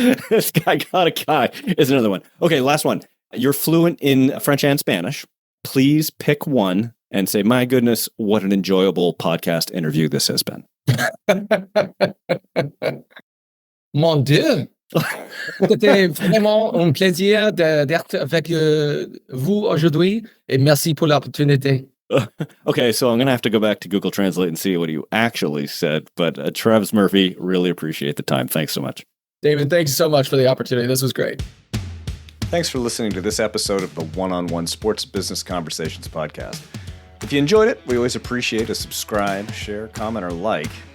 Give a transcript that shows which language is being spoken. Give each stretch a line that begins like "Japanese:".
English: This guy got a guy is another one. Okay, last one. You're fluent in French and Spanish. Please pick one and say, my goodness, what an enjoyable podcast interview this has been.
French: Mon Dieu. C'était vraiment un plaisir d'être avec vous aujourd'hui et merci pour l'opportunité.
English: Okay, so I'm going to have to go back to Google Translate and see what you actually said. But Travis Murphy, really appreciate the time. Thanks so much. David, thanks so much for the opportunity. This was great. Thanks for listening to this episode of the One-on-One Sports Business Conversations podcast. If you enjoyed it, we always appreciate a subscribe, share, comment, or like.